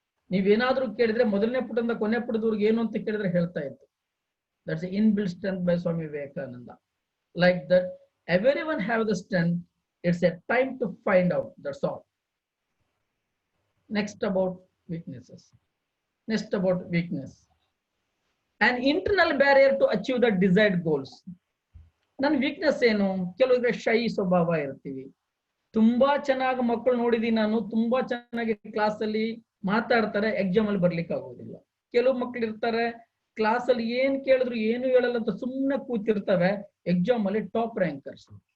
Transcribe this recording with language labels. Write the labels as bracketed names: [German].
[Kannada] ನೀವೇನಾದ್ರೂ ಕೇಳಿದ್ರೆ ಮೊದಲನೇ ಪುಟದಿಂದ ಕೊನೆ ಪುಟದವ್ರಿಗೆ ಏನು ಅಂತ ಕೇಳಿದ್ರೆ ಹೇಳ್ತಾ ಇತ್ತು. [English] That's inbuilt strength by Swami Vivekananda. Like that everyone have the strength. It's a time to find out. That's all. Next about weaknesses. Next about weakness. An internal barrier to achieve the desired goals. [Kannada] ನನ್ನ weakness ಏನು? ಕೆಲವರಿಗೆ ಶೈ ಸ್ವಭಾವ ಇರ್ತೀವಿ. ತುಂಬಾ ಚೆನ್ನಾಗಿ ಮಕ್ಕಳು ನೋಡಿದೀನಿ ನಾನು, ತುಂಬಾ ಚೆನ್ನಾಗಿ ಕ್ಲಾಸ್ ಅಲ್ಲಿ ಮಾತಾಡ್ತಾರೆ, ಎಕ್ಸಾಮ್ ಅಲ್ಲಿ ಬರ್ಲಿಕ್ಕೆ ಆಗೋದಿಲ್ಲ. ಕೆಲವು ಮಕ್ಳು ಇರ್ತಾರೆ ಕ್ಲಾಸ್ ಅಲ್ಲಿ ಏನ್ ಕೇಳಿದ್ರು ಏನು ಹೇಳಲ್ಲ ಅಂತ ಸುಮ್ಮನೆ ಕೂತಿರ್ತವೆ, ಎಕ್ಸಾಮ್ ಅಲ್ಲಿ ಟಾಪ್ ರ್ಯಾಂಕರ್ಸ್.